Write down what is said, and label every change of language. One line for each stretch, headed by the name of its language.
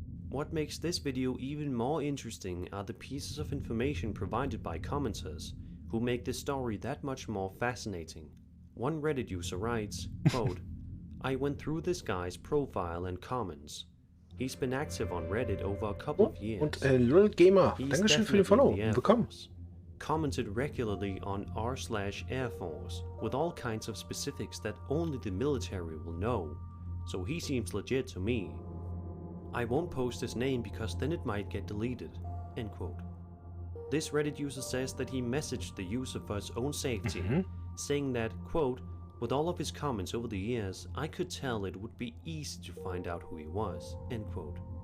English: What makes this video even more interesting are the pieces of information provided by commenters, who make this story that much more fascinating. One Reddit user writes, quote, I went through this guy's profile and comments. He's been active on Reddit over a couple of years.
German: Und Lil Gamer, Dankeschön für den Follow. Willkommen.
English: Commented regularly on r/Air Force with all kinds of specifics that only the military will know, so he seems legit to me. I won't post his name because then it might get deleted, end quote. This Reddit user says that he messaged the user for his own safety, saying that, quote, with all of his comments over the years, I could tell it would be easy to find out who he was, end quote.